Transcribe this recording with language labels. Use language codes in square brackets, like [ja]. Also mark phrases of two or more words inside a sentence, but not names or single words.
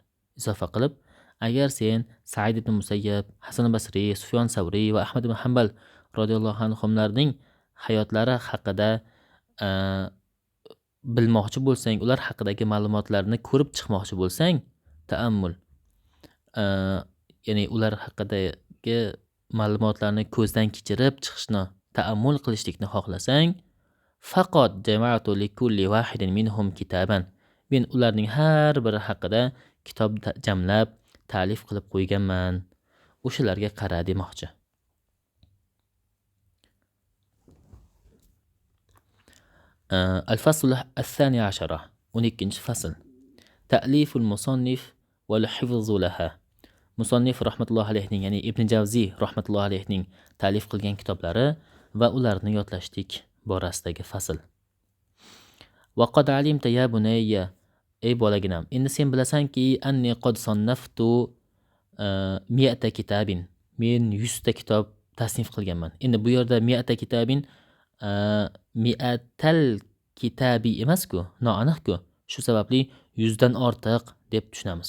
[uz] Izofa qilib, agar sen Sa'id ibn Musayyab, Hasan al-Basri, Sufyan Savri va Ahmad ibn Hanbal radhiyallohu anhumlarning hayotlari haqida bilmoqchi bo'lsang, ular haqidagi ma'lumotlarni ko'rib chiqmoqchi bo'lsang, ta'ammul, ya'ni ular haqidagi ma'lumotlarni ko'zdan kechirib chiqishni, ta'ammul qilishlikni xohlasang, [ar] فقد جمعت لكل واحد منهم كتابا. [uz] Men ularning har biri haqida kitob jamlab, ta'lif qilib qo'yganman. O'shalarga qara demoqchi. [ar] الفصل 12 12 فصل تأليف المصنف والحفظ لها. [uz] musannif rahmatullohi alayhining, ya'ni Ibn Javziy rahmatullohi alayhining ta'lif qilgan kitoblari va ularni yodlashlik borasidagi fasl. [ar] وقد علمت يا بني [uz] ey bolaginam, endi sen bilasanki [ar] أني قد صنفت 100 كتابا, [uz] men 100 ta kitob tasnif qilganman. Endi bu yerda 100 kitabin 100 kitabi emas-ku, noaniq-ku. Shu sababli 100 dan ortiq deb tushunamiz.